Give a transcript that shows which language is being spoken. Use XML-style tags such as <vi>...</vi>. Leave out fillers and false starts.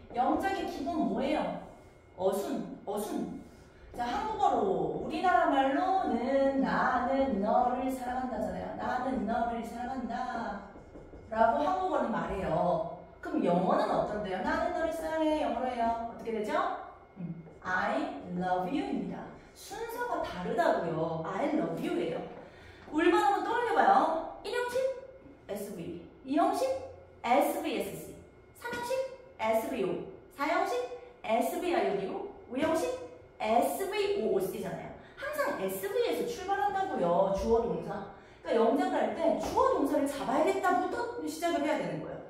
<ko>영작의 기본 뭐예요? 어순. 자, 한국어로 우리나라 말로는 나는 너를 사랑한다잖아요. 나는 너를 사랑한다 라고 한국어는 말해요. 그럼 영어는 어떤데요? 나는 너를 사랑해. 영어로 해요. 어떻게 되죠?</ko> <en>I love you</en> <ko>입니다. 순서가 다르다고요.</ko> <en>I love you</en> <ko>예요. 울만 한번 떠올려봐요. 1형식 SV, 2형식 SVSC, 3형식 SVO, 4형식 SVIOD고 5형식 SVOOC잖아요. 항상 SV에서 출발한다고요. 주어 동사. 그러니까 영작할 때 주어 동사를 잡아야겠다부터 시작을 해야 되는 거예요.</ko>